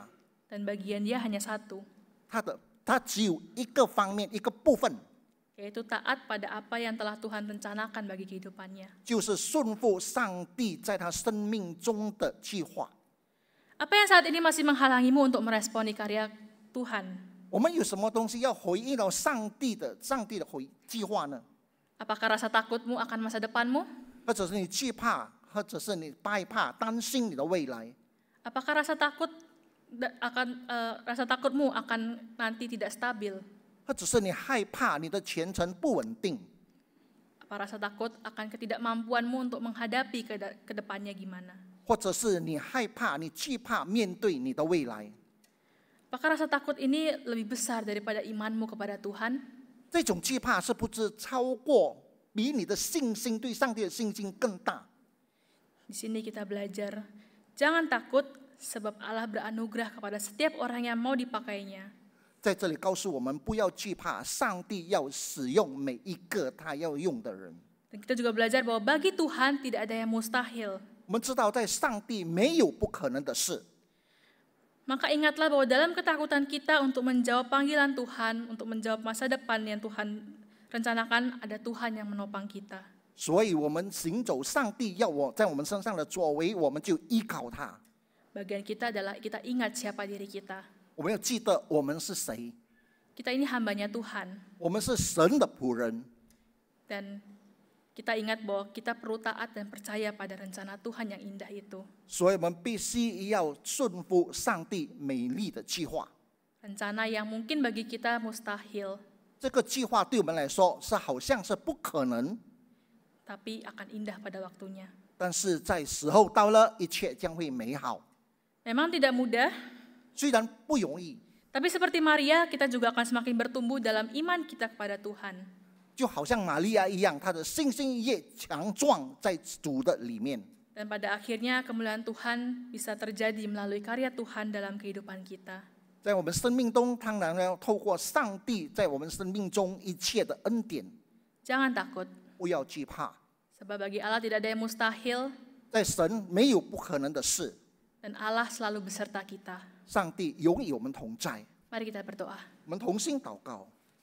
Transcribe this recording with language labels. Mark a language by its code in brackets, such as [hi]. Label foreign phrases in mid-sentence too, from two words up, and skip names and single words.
[id] Dan bagian dia hanya satu, [zh] 他只有一个方面，一个部分， [id] yaitu taat pada apa yang telah Tuhan rencanakan bagi kehidupannya. [zh] 就是顺服上帝在他生命中的计划。 [id] Apa yang saat ini masih menghalangimu untuk meresponi karya Tuhan? [zh] 我们有什么东西要回应到上帝的计划呢？ [id] Apakah rasa takutmu akan masa depanmu? [zh] 或者是你惧怕，或者是你害怕、担心你的未来？ [id] Apakah rasa takutmu akan nanti tidak stabil? [zh] 或者是你害怕你的前程不稳定？ [id] Apa rasa takut akan ketidakmampuanmu untuk menghadapi ke depannya gimana? [zh] 或者是你害怕、你惧怕面对你的未来？ [id] Apakah rasa takut ini lebih besar daripada imanmu kepada Tuhan? [zh] 这种惧怕是不是超过比你的信心对上帝的信心更大？ [id] Di sini kita belajar, jangan takut sebab Allah beranugerah kepada setiap orang yang mau dipakainya. [zh] 在这里告诉我们，不要惧怕，上帝要使用每一个他要用的人。 [id] Dan kita juga belajar bahwa bagi Tuhan tidak ada yang mustahil. [zh] 我们知道，在上帝没有不可能的事。 [id] Maka ingatlah bahwa dalam ketakutan kita untuk menjawab panggilan Tuhan, untuk menjawab masa depan yang Tuhan rencanakan, ada Tuhan yang menopang kita. [zh] 所以，我们行走上帝要在我们身上的作为，我们就依靠他。 [id] Bagian kita adalah kita ingat siapa diri kita. [zh] 我们要记得我们是谁， [id] Kita ini hambanya Tuhan. [zh] 我们是神的仆人。 [id] Dan kita ingat bahwa kita perlu taat dan percaya pada rencana Tuhan yang indah itu. [zh] 所以我们必须要顺服上帝美丽的计划。 [id] Rencana yang mungkin bagi kita mustahil, [zh] 这个计划对我们来说是好像是不可能， [id] tapi akan indah pada waktunya. [zh] 但是在时候到了，一切将会美好。 [id] Memang tidak mudah, [zh] 虽然不容易， [id] tapi seperti Maria, kita juga akan semakin bertumbuh dalam iman kita kepada Tuhan. [zh] 就好像玛利亚一样，她的信心越强壮在主的里面。 [id] Dan pada akhirnya kemuliaan Tuhan bisa terjadi melalui karya Tuhan dalam kehidupan kita. [zh] 在我们生命中，当然要透过上帝在我们生命中一切的恩典， [id] Jangan takut, [zh] 不要惧怕。 [id] sebab bagi Allah tidak ada yang mustahil, [zh] 在神没有不可能的事， [id] dan Allah selalu beserta kita. [zh] 上帝永与我们同在。 [id] Mari kita berdoa. [zh] 我们同心祷告。